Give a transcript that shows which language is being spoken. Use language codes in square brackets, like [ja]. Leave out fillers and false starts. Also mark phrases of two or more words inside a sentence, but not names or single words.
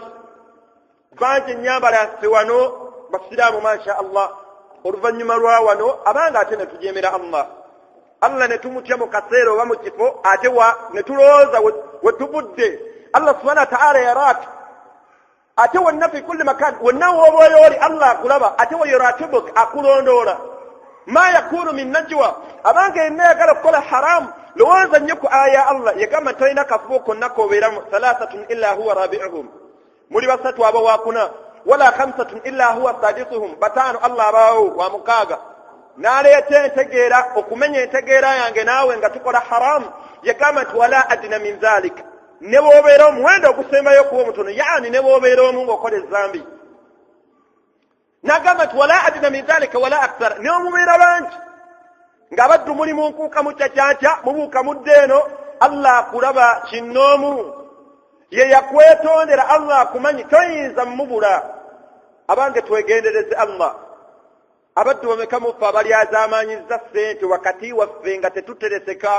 [lg] Bangi ennyambala yaffe wano basiraamu [ar] ما شاء الله [lg] oluvannyuma lwa wano abange ate ne tujeemera Allah. Allah ne tumutya mu kaseera oba mu kifo ate ne tulowooza we tuvudde Allah [ar] سبحانه وتعالى [lg] yaraaka ate wonna [ar] في كل مكان [lg] wonna w'oba oli Allah akulaba ate wa yuratibuk akulondoola. [ar] ما يكون من نجوى [lg] abange yenna yagala kukola haramu lowooza nnyo ku aya Allah yagamba talina kafubo konna koobeeramu [ar] ثلاثة إلا هو رابعهم [lg] muli basatu aba waakuna [ar] ولا خمسة إلا هو سادسهم [lg] bataano Allah abaawo wa mukaaga. N'aleeta entegeera okumenya entegeera yange naawe nga tukola haramu yagamba nti [ar] ولا أدنى من ذلك [lg] ne bw'obeera omuwendo ogusembayo kuba omutono yaani ne bw'obeera omu ng'okola ezambi. N'agamba nti [ar] ولا أدنى من ذلك ولا أكثر [lg] ne omubeera bangi ng'abaddu muli mu nkuuka mu cacaaca mubuuka mudde eno Allah akulaba kinnoomu ye yakwetondera Allah akumanyi toyinza mubula. Abange twegendereze Allah. Abaddu bameka muffe abalyazaamaanyizza ssente wakati waffe nga tetutereseka.